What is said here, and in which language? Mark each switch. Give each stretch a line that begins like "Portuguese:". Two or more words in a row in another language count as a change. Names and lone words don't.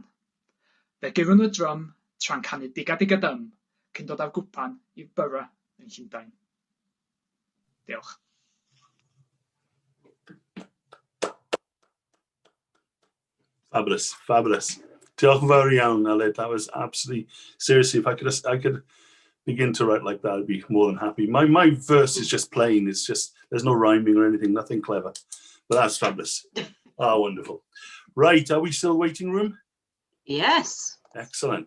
Welsh: Fe gyrwn y drum tra'n canu diga-diga-dym cyn dod â'r gwpan i'r Borough yn Llundain. Diolch.
English: Fabulous, fabulous.
Welsh: Diolch yn fawr iawn, Aled.
English: That was absolutely, seriously, if I could begin to write like that, I'd be more than happy. My verse is just plain. It's just, there's no rhyming or anything, nothing clever. But that's fabulous. Wonderful. Right, are we still waiting room? Yes. Excellent.